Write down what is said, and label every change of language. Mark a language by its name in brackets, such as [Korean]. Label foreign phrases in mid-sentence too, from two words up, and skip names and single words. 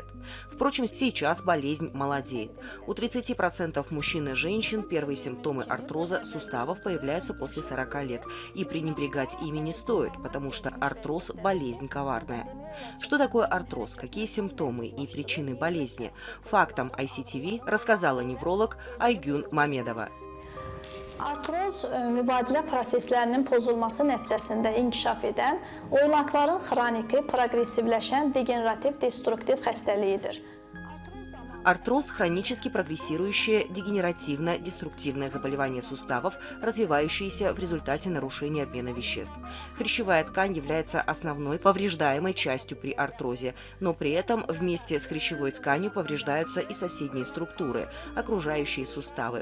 [Russian] Впрочем, сейчас болезнь молодеет. У 30% мужчин и женщин первые симптомы артроза суставов появляются после 40 лет. И пренебрегать ими не стоит, потому что артроз – болезнь коварная. Что такое артроз, какие симптомы и причины болезни? Фактам ICTV рассказала невролог Айгюн Мамедова. [Azerbaijani] Artroz mübadilə proseslərinin pozulması nəticəsində inkişaf edən, oynaqların xroniki, progressivləşən, degenerativ, destruktiv xəstəliyidir. [Russian] Артроз – хронически прогрессирующее дегенеративно-деструктивное заболевание суставов, развивающееся в результате нарушения обмена веществ. Хрящевая ткань является основной повреждаемой частью при артрозе, но при этом вместе с хрящевой тканью повреждаются и соседние структуры, окружающие суставы.